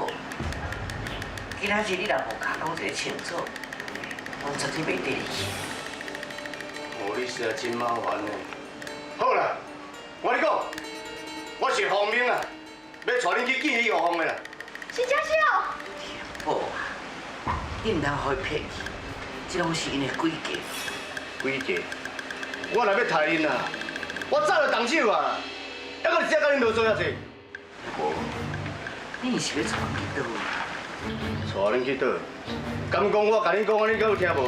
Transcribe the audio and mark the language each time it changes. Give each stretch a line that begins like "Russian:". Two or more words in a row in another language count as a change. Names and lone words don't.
Min Nan Chinese: 今仔日你若无甲讲一个清楚，我绝对袂跟你去。无你实在真麻烦呢。好啦，我跟你讲，我是方明啊，要带恁去见李玉凤的啦。是假小。天保啊，你唔通互伊骗去，这拢是因的诡计。诡计？我若要杀恁啊，我早就动手啊，还阁是只甲恁落做遐济。无，你是要带伊去倒啊？带恁去倒？敢讲我甲恁讲安尼，阁有听无？